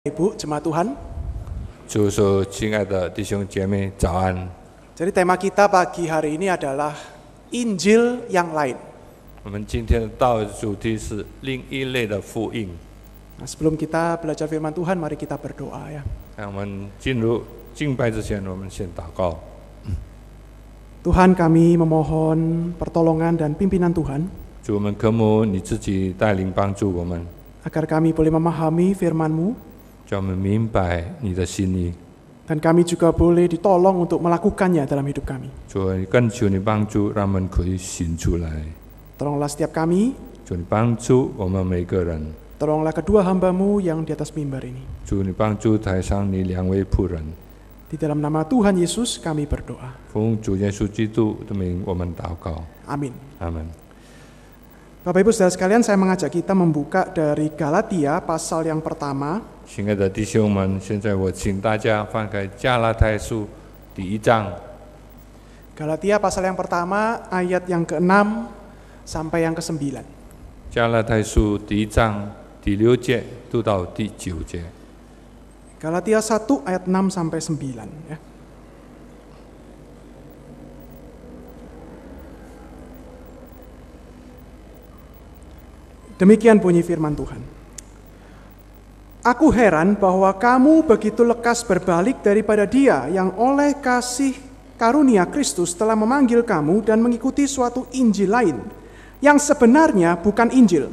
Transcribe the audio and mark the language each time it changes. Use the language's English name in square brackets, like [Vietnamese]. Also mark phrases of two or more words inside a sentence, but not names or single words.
[Indonesian] Ibu, jemaat Tuhan. [Chinese] 主所亲爱的弟兄姐妹早安。 [Indonesian] Jadi tema kita pagi hari ini adalah Injil yang lain. [Chinese] 我们今天的道主题是另一类的福音。 [Indonesian] Nah, sebelum kita belajar firman Tuhan, mari kita berdoa ya. [Chinese] 那我们进入敬拜之前，我们先祷告。 [Indonesian] Tuhan, kami memohon pertolongan dan pimpinan Tuhan [Chinese] 主，我们渴慕你自己带领帮助我们， [Indonesian] agar kami boleh memahami firman-Mu [Chinese] 叫我们明白你的心意。 [Indonesian] dan kami juga boleh ditolong untuk melakukannya dalam hidup kami. [Chinese] 主，恳求你帮助，让我们可以行出来。 [Indonesian] Tolonglah setiap kami, [Chinese] 主，你帮助我们每个人。 [Indonesian] tolonglah kedua hamba-Mu yang di atas mimbar ini. [Chinese] 主，你帮助台上你两位仆人。 [Indonesian] Di dalam nama Tuhan Yesus kami berdoa. [Chinese] 奉主耶稣基督的名，我们祷告。 [Indonesian] Amin. [Chinese] 阿门。 [Indonesian] Bapak Ibu Saudara sekalian, saya mengajak kita membuka dari Galatia pasal yang pertama. [Chinese] 亲爱的弟兄们，现在我请大家翻开加拉太书第1章。 [Indonesian] Galatia pasal yang pertama ayat yang ke-6 sampai yang ke-9. [Chinese] 加拉太书第1章第6节读到第9节。 [Indonesian] Galatia 1 ayat 6 sampai 9 ya. Demikian bunyi firman Tuhan. Aku heran bahwa kamu begitu lekas berbalik daripada Dia yang oleh kasih karunia Kristus telah memanggil kamu dan mengikuti suatu Injil lain yang sebenarnya bukan Injil.